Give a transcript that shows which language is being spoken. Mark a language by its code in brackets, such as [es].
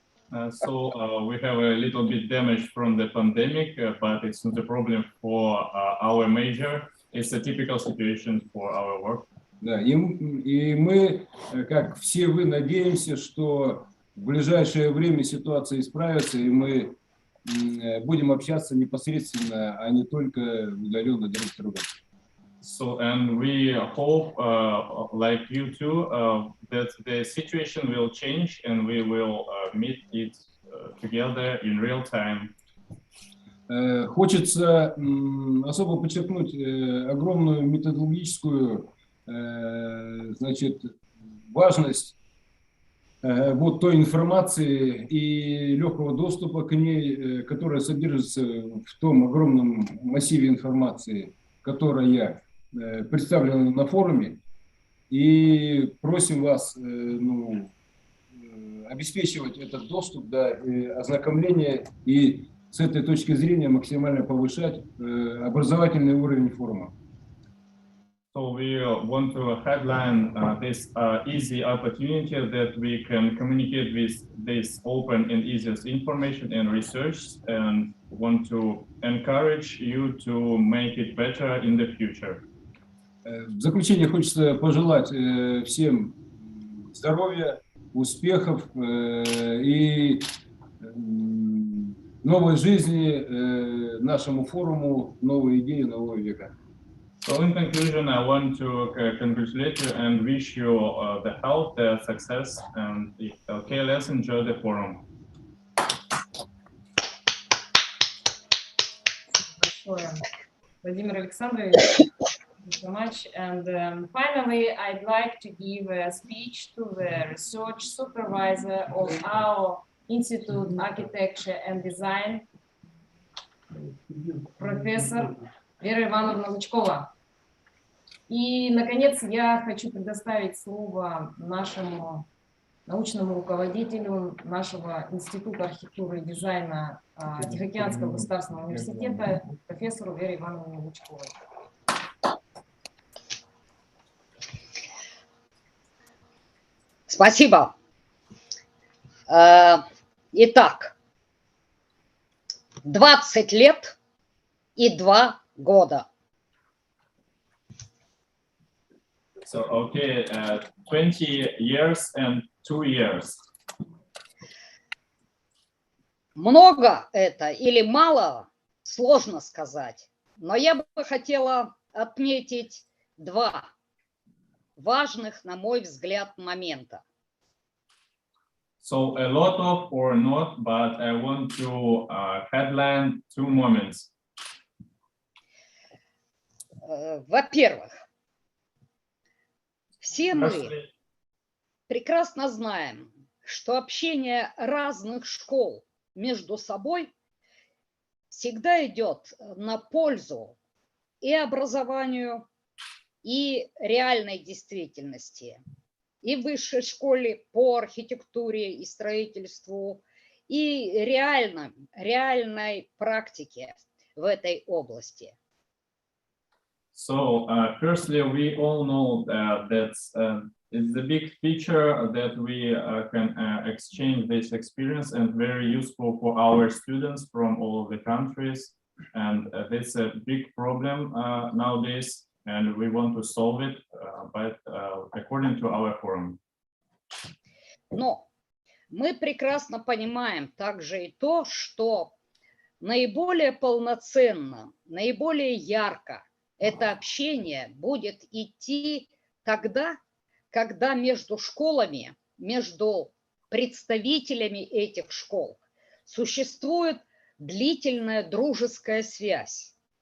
[en] So we have a little bit damage from the pandemic, but it's not a problem for our major. It's a typical situation for our work. [ru] Да, и мы, как все вы, надеемся, что в ближайшее время ситуация исправится, и мы будем общаться непосредственно, а не только удаленно друг с другом. [en] So, and we hope, like you too, that the situation will change and we will meet it together in real time. [ru] Хочется особо подчеркнуть огромную методологическую, значит, важность вот той информации и легкого доступа к ней, которая содержится в том огромном массиве информации, которая представлена на форуме, и просим вас обеспечивать этот доступ, да, ознакомление и с этой точки зрения максимально повышать образовательный уровень форума. [en] So we want to headline this easy opportunity that we can communicate with this open and easiest information and research, and want to encourage you to make it better in the future. [ru] В заключение хочется пожелать всем здоровья, успехов и новой жизни нашему форуму «Новые идеи нового века». [en] So in conclusion, I want to congratulate you and wish you the health, the success, and okay, let's enjoy the forum. Владимир Александрович, thank you so much. And finally, I'd like to give a speech to the research supervisor of our Institute of Architecture and Design, профессор Вера Ивановна Лучкова. [ru] И, наконец, я хочу предоставить слово нашему научному руководителю нашего Института архитектуры и дизайна Тихоокеанского государственного университета, профессору Вере Ивановне Лучковой. Спасибо. Итак, 20 лет и 2 года. [en] So, okay, 20 years and 2 years. [ru] Много это или мало, сложно сказать. Но я бы хотела отметить 2 важных, на мой взгляд, момента. [en] So a lot of or not, but I want to headline 2 moments. [ru] Во-первых, все мы прекрасно знаем, что общение разных школ между собой всегда идет на пользу и образованию, и реальной действительности. И в высшей школе по архитектуре и строительству, и реальной практике в этой области. [en] So, firstly, we all know that it's a big feature that we can exchange this experience and very useful for our students from all of the countries. And that's a big problem nowadays, and we want to solve it, but according to our forum. [ru] Но мы прекрасно понимаем также и то, что наиболее полноценно, наиболее ярко это общение будет идти тогда, когда между школами, между представителями этих школ существует длительная дружеская связь.